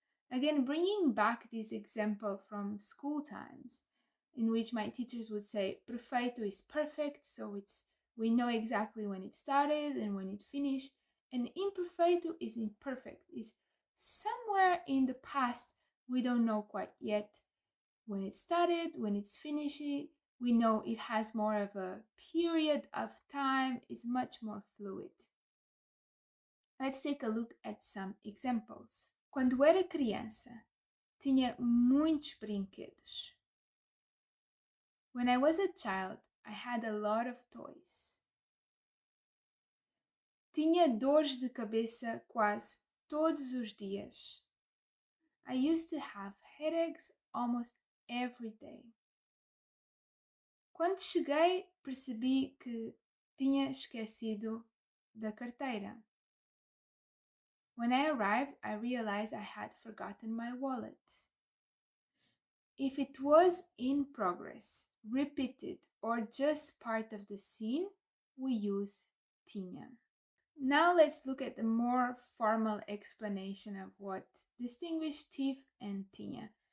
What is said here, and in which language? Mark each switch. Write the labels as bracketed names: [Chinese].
[English] Again, bringing back this example from school times, in which my teachers would say, Perfeito is perfect, so we know exactly when it started and when it finished, and Imperfeito is imperfect, is somewhere in the past, we don't know quite yet when it started, when it's finishing. We know it has more of a period of time, it's much more fluid. Let's take a look at some examples. [Portuguese] Quando era criança, tinha muitos brinquedos. [English] When I was a child, I had a lot of toys. [Portuguese] Tinha dores de cabeça quase todos os dias. [English] I used to have headaches almost every day. [Portuguese] Quando cheguei, percebi que tinha esquecido da carteira. [English] When I arrived, I realized I had forgotten my wallet. If it was in progress, repeated, or just part of the scene, we use tinha. Now let's look at the more formal explanation of what distinguish Tive and Tinha.